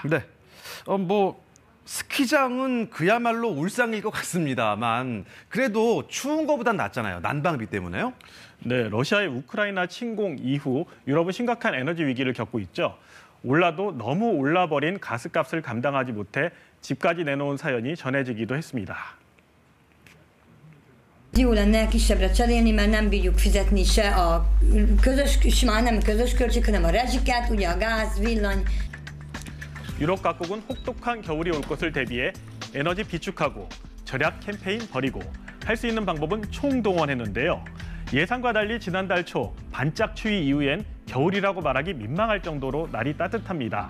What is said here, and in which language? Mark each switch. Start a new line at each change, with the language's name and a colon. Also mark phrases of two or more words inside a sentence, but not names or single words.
Korean: 네, 스키장은 그야말로 울상일 것 같습니다만 그래도 추운 것보단 낫잖아요. 난방비 때문에요. 네, 러시아의 우크라이나 침공 이후 유럽은 심각한 에너지 위기를 겪고 있죠. 올라도 너무 올라버린 가스값을 감당하지 못해 집까지 내놓은 사연이 전해지기도 했습니다.
Hungarian: Jó lenne kisebbre cserélni, mert nem bírjuk fizetni se a már nem közös költség, hanem a rezsiket, ugye a gáz, villany.
Korean: 유럽 각국은 혹독한 겨울이 올 것을 대비해 에너지 비축하고 절약 캠페인 벌이고 할 수 있는 방법은 총동원했는데요. 예상과 달리 지난달 초 반짝 추위 이후엔 겨울이라고 말하기 민망할 정도로 날이 따뜻합니다.